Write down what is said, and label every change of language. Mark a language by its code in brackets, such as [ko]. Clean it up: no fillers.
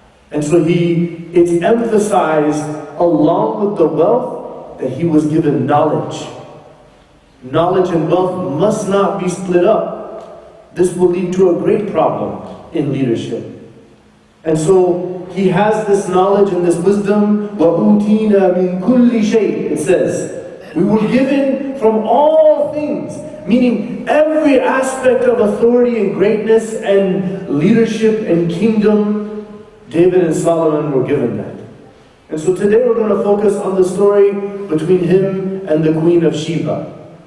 [en] And so it's emphasized along with the wealth that he was given knowledge. Knowledge and wealth must not be split up. This will lead to a great problem in leadership. And so he has this knowledge and this wisdom. [ar] وَأُوتِينَا مِن كُلِّ شَيْءٍ, [en] it says. We were given from all things, meaning every aspect of authority and greatness and leadership and kingdom. David and Solomon were given that. And so today we're going to focus on the story between him and the Queen of Sheba.